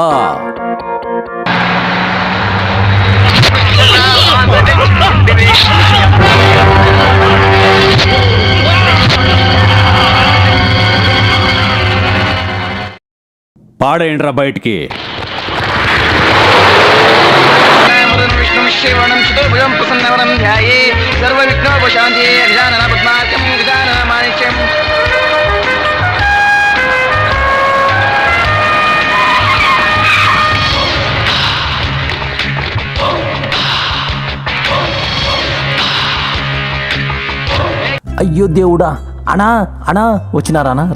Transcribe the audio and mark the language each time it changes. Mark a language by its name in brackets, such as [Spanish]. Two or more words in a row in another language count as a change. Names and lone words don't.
[Telugu] పాడేయండిరా బయటికి. [Sanskrit] शिवणं चतुर्भुजं प्रसन्नवरं ध्याये सर्वविघ्नोपशान्त्यै गजाननं पद्मार्कं गजाननमाणिक्यम्. [Telugu] అయ్యో దేవుడా. అనా అనా వచ్చినారా అనా?